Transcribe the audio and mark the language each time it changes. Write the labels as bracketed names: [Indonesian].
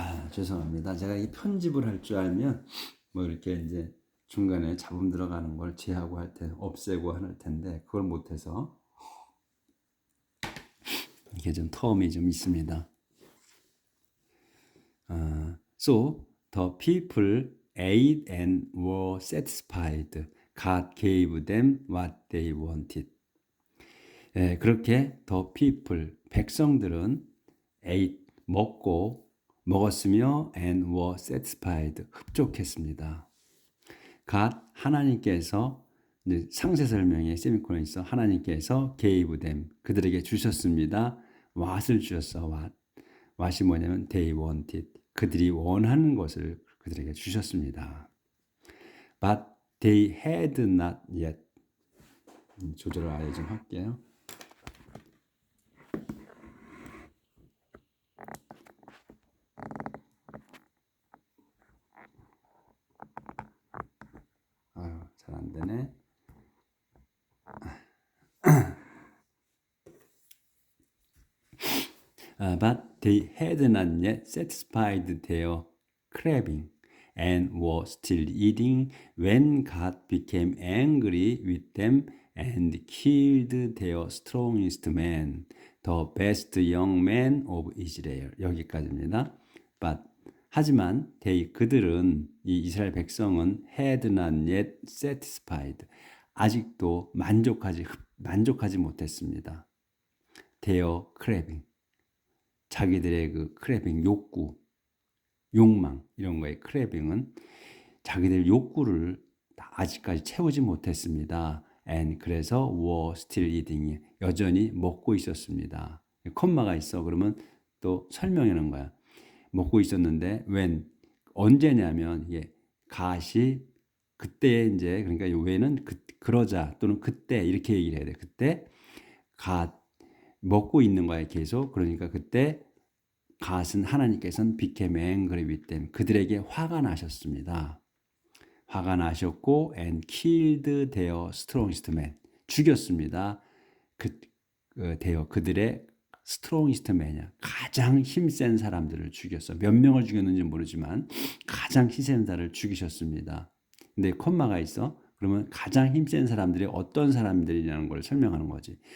[Korean] 죄송합니다. 제가 이 편집을 할 줄 알면 뭐 이렇게 이제 중간에 잡음 들어가는 걸 제하고 할 때 없애고 할 텐데 그걸 못해서 이게 좀 텀이 좀 있습니다. [English] So the people ate and were satisfied. God gave them what they wanted. [Korean] 그렇게 [English] the people [Korean] 백성들은 [English] ate [Korean] 먹었으며 [English] and were satisfied [Korean] 흡족했습니다. God 하나님께서 이제 상세 설명에 세미콜론 있어 하나님께서 [English] gave them [Korean] 그들에게 주셨습니다. what을 주셨어. what이 뭐냐면 [English] they wanted [Korean] 그들이 원하는 것을 그들에게 주셨습니다. [English] But they had not yet [Korean] 조절을 아예 좀 할게요. 잘 안 되네. [English] But they had not yet satisfied their craving and were still eating when God became angry with them and killed their strongest man, the best young man of Israel. [Korean] 여기까지입니다. But 하지만 그들은 이 이스라엘 백성은 [English] had not yet satisfied. [Korean] 아직도 만족하지 못했습니다. [English] their craving. [Korean] 자기들의 그 크래빙 욕망 이런 거의 크래빙은 자기들 욕구를 아직까지 채우지 못했습니다. And 그래서 [English] were still eating [Korean] 여전히 먹고 있었습니다. 콤마가 있어. 그러면 또 설명하는 거야. 먹고 있었는데 when 언제냐면 갓이 그때 이제 그러니까 when은 그러자 또는 그때 이렇게 얘기를 해야 돼. 그때 갓 먹고 있는 거야 계속. 그러니까 그때 갓은 하나님께서는 [English] became angry with them. [Korean] 그들에게 화가 나셨습니다. 화가 나셨고 [English] and killed their strongest man. [Korean] 죽였습니다. 그들의 [English] strongest man [Korean] 이야. 가장 힘센 사람들을 죽였어. 몇 명을 죽였는지 모르지만 가장 힘센 사람을 죽이셨습니다. 근데 콤마가 있어. 그러면 가장 힘센 사람들이 어떤 사람들이냐는 걸 설명하는 거지.